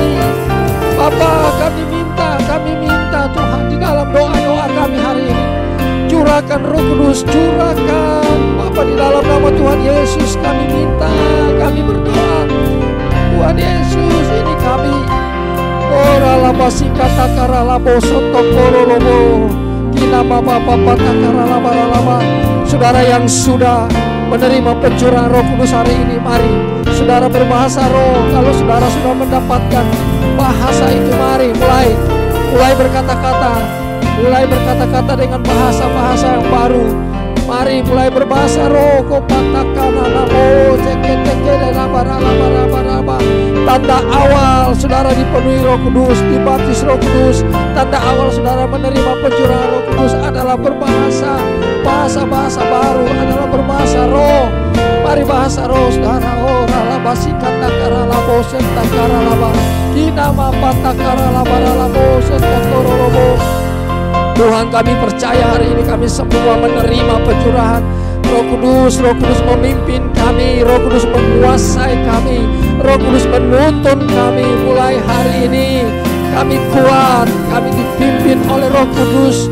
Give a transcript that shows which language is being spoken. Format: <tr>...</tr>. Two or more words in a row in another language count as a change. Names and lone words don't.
<id>Bapa, kami minta Tuhan, di dalam doa-doa kami hari ini, curahkan Roh Kudus, curahkan Bapa, di dalam nama Tuhan Yesus kami minta, kami berdoa. Tuhan Yesus, ini kami. Ora laba sikata kara labo soto koro lobo kina bapa bapa takara laba. Saudara yang sudah menerima pencurahan Roh Kudus hari ini, mari saudara berbahasa roh. Kalau saudara sudah mendapatkan bahasa itu, mari mulai berkata-kata dengan bahasa-bahasa yang baru. Mari mulai berbahasa roh. Tanda awal saudara dipenuhi Roh Kudus, dibaptis Roh Kudus. Tanda awal saudara menerima pencurahan Roh Kudus adalah berbahasa. Bahasa-bahasa baru adalah berbahasa roh. Mari bahasa roh saudara. Oh ralaba sikata karalabo senta karalaba kina mapa takaralaba ralabo senta korolobo. Tuhan, kami percaya hari ini kami semua menerima pencurahan Roh Kudus. Roh Kudus memimpin kami, Roh Kudus menguasai kami, Roh Kudus menuntun kami. Mulai hari ini kami kuat, kami dipimpin oleh Roh Kudus.</id>